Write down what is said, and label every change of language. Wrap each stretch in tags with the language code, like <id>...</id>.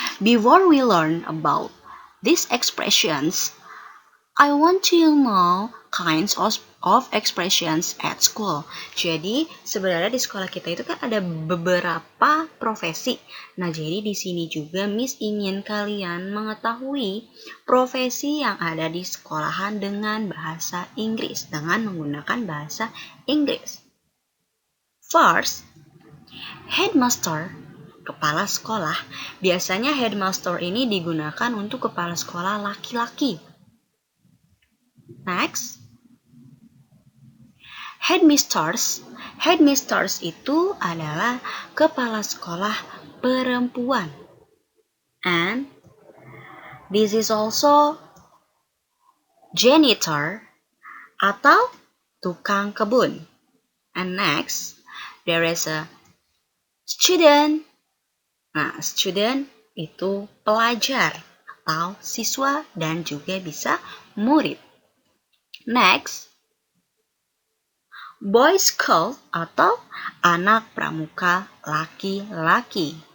<en>Before we learn about these expressions, I want to know kinds of expressions at school.</en> <id>Jadi sebenarnya di sekolah kita itu kan ada beberapa profesi. Nah, jadi di sini juga Miss ingin kalian mengetahui profesi yang ada di sekolahan dengan bahasa Inggris, dengan menggunakan bahasa Inggris.</id> <en>First, headmaster,</en> <id>kepala sekolah. Biasanya headmaster ini digunakan untuk kepala sekolah laki-laki.</id> <en>Next, headmistress.</en> <id>Headmistress itu adalah kepala sekolah perempuan.</id> <en>And this is also janitor</en> <id>atau tukang kebun.</id> <en>And next, there is a student.</en> <id>Nah, student itu pelajar atau siswa dan juga bisa murid.</id> <en>Next, boy scout</en> <id>atau anak pramuka laki-laki.</id>